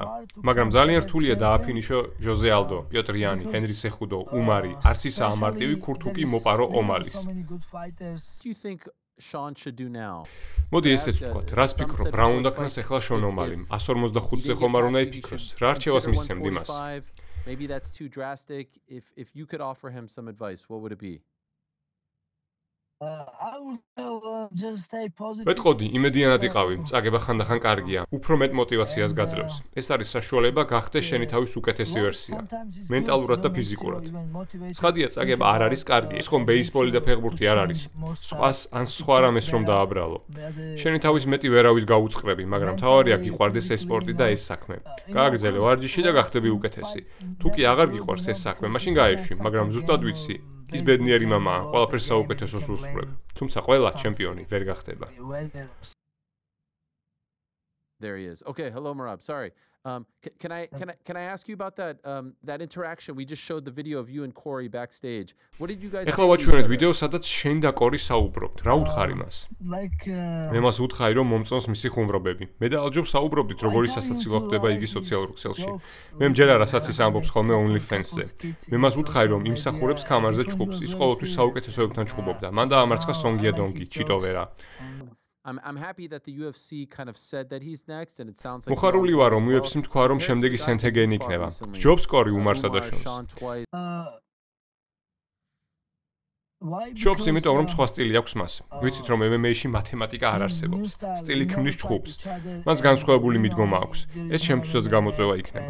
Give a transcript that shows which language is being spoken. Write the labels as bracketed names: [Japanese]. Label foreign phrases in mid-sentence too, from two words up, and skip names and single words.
[Georgian] მაგრამ ძალიან რთულია დააფინიშო ჟოზე ალდო, პიოტრ იანი, ჰენრი სეხუდო, უმარი, არც ისა ამარტივი ქურთუკი მოპარო ომალის. მოდი ესეც ვთქვათ, რას ფიქრობ, რა უნდა ქნას ახლა შონ ომალიმ? 145-ზე ხომ არ უნდა იფიქროს? რა არჩევას მისცემ იმას? [English] Maybe that's too drastic. If you could offer him some advice, what would it be? [Georgian] ვეტყოდი, იმედიანად იყავი, წაგება ხანდახან კარგია, უფრო მეტ мотиваციას გაძლევს. ეს არის საშუალება გახდე შენი თავის უკეთესი ვერსია, მენტალურად და ფიზიკურად. ცხადია, წაგება არ არის კარგი, ეს ხომ ბეისბოლი და ფეხბურთი არ არის. სხვას ან სხვა რამეს რომ დააბრალო. შენი თავის მეტი ვერავის გაუწყრები, მაგრამ თავარია გიყვარდეს ეს სპორტი და ეს საქმე. გააგრძელე ვარჯიში და გახდები უკეთესი. თუ კი აღარ გიყვარს ეს საქმე, მაშინ გაეშვი, მაგრამ ზუსტად ვიცი. ის ბედნიერი მამაა, ყველაფერს საუკეთესოს უსურვებ. თუმცა ყველა ჩემპიონი ვერ გახდება. [English] There he is. Okay, hello Merab. Sorry. Can I ask you about that interaction? We just showed the video of you and Corey backstage. What did you guys [Georgian] ეხლა ვაჩვენეთ ვიდეო, სადაც შენ და კორი საუბრობთ. რა უთხარ იმას? მე მას უთხარი, რომ მომწონს მისი ხუმრობები. მე და ალჯობ საუბრობდით, როგორი სასაცილო ხდება იგი სოციალურ ქსელში. მე მჯერა რასაც ის ამბობს ხოლმე OnlyFans-ზე. მე მას უთხარი, რომ იმსახურებს კამარზე ჩხუბს. ის ყოველთვის საუკეთესოებთან ჩხუბობდა. მან დაამარცხა სონგია დონგი, ჩიტოვერა. [English] I'm happy that the UFC kind of said that he's next and it sounds like [Georgian] მოხარული ვარ რომ UFC-მ თქვა რომ შემდეგი სენთეგენი იქნება. ჯობს კორი უმარსა და შონს. შობს იმიტომ რომ სხვა სტილი აქვს მას. ვიცით რომ MMA-ში მათემატიკა არ არსებობს. სტილი ქმნის ჩხუბს. მას განსხვავებული მიდგომა აქვს. ეს შემთხვევაც გამოწვევა იქნება.